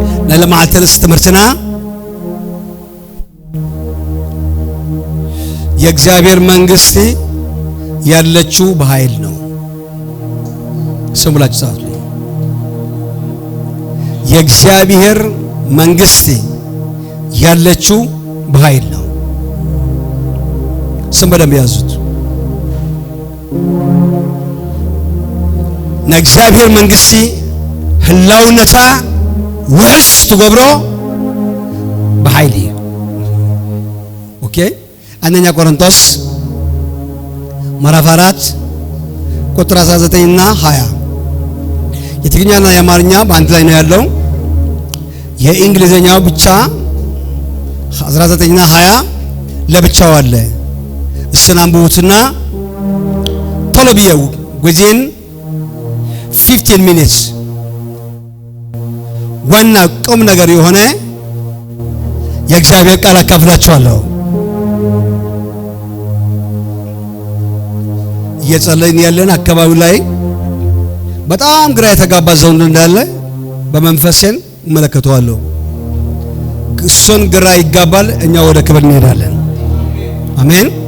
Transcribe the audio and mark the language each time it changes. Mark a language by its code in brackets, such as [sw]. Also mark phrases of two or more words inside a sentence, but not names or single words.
[am] ለለማ አልተነስ ትምህርትና የእግዚአብሔር መንግስት ያለችው በኃይል ነው። ስሙላችሁ ጻፉ። የእግዚአብሔር መንግስት ያለችው በኃይል ነው። ስም በደንብ ያዙት። [ti] ነእግዚአብሔር መንግስት ህላውነታ ውሕስ ትገብሮ በኃይል እዩ። ኦኬ አንደኛ ቆሮንቶስ [am] ምዕራፍ 4 ቁጥር 19 እና 20 የትግርኛና የአማርኛ በአንድ ላይ ነው ያለው። የእንግሊዘኛው ብቻ 19 እና 20 ለብቻው አለ። እሱን አንብቡትና ቶሎ ብየው [en] within 15 minutes [am] ዋና ቁም ነገር የሆነ የእግዚአብሔር ቃል አካፍላችኋለሁ። እየጸለይን ያለን አካባቢው ላይ በጣም ግራ የተጋባ ሰው እንዳለ በመንፈሴን እመለከተዋለሁ። እሱን ግራ ይጋባል፣ እኛ ወደ ክብር እንሄዳለን። አሜን።